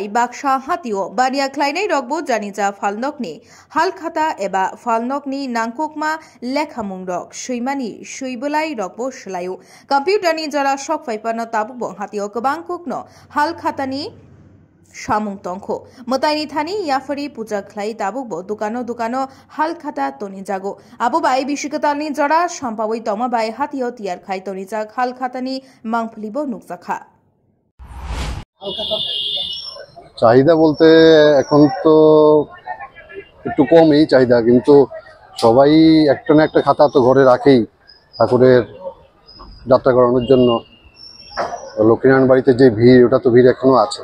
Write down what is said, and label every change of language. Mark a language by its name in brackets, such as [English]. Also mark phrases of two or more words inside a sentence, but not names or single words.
[Kok Borok] Baksha Hatio Bania Kleinai Rogbo Janija Falnokni Halkhata Eba Falnokni Nangkokma Lekhamung Shuimani Shuibulai Rogbo Shulayu Computer ni Jara Shok Faipano Tabubo Hatio Kabangkokno Halkhatani Shamung Tongko Motaini Thani Yafari Puja Klai Tabubo Dukano Halkhata Toni Jago Abu Bai Bishikatani Jara Shampawi Toma Bai Hatio Tiar Khai Toni Jag Halkhatani Mangplibo Nukzakha [Bangla] চাহিদা বলতে এখন তো একটু কমই চাহিদা, কিন্তু সবাই একটা না একটা খাতা তো ঘরে রাখেই ঠাকুরের যাত্রা করানোর জন্য। লক্ষ্মীনারায়ণ বাড়িতে যে ভিড়, ওটা তো ভিড় এখনো আছে।